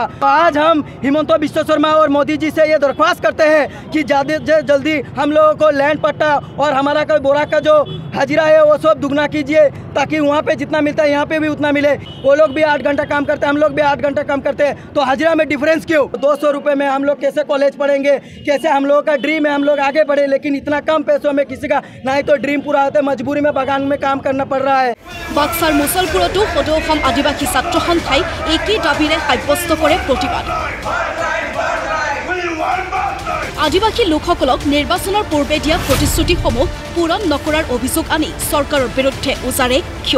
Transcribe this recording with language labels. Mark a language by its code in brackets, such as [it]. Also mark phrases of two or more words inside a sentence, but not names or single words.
[hi] तो आज हम हिमंत बिश्व शर्मा और मोदी जी से ये दरख्वास्त करते हैं कि जल्दी हम लोगों को लैंड पट्टा और हमारा कोई बोरा का जो हाजिरा है वो सब दुगना कीजिए, ताकि वहाँ पे जितना मिलता है यहाँ पे भी उतना मिले। वो लोग भी 8 घंटा काम करते हैं, हम लोग भी 8 घंटा काम करते हैं, तो हाजिरा में डिफरेंस क्यों? 200 रुपये में हम लोग कैसे कॉलेज पढ़ेंगे? कैसे हम लोगों का ड्रीम है हम लोग आगे बढ़े, लेकिन इतना कम पैसों में किसी का ना ही तो ड्रीम पूरा होता है, मजबूरी में बागान में काम करना पड़ रहा है। [as] বাক্সাৰ মুছলপুৰতো সদৌ অসম আদিবাসী ছাত্ৰ সন্থাই একেই দাবীৰে সাব্যস্ত কৰে প্ৰতিবাদ। আদিবাসী লোকসকলক নিৰ্বাচনৰ পূৰ্বে দিয়া প্ৰতিশ্ৰুতিসমূহ পূৰণ নকৰাৰ অভিযোগ আনি চৰকাৰৰ বিৰুদ্ধে উজাৰে ক্ষোভ।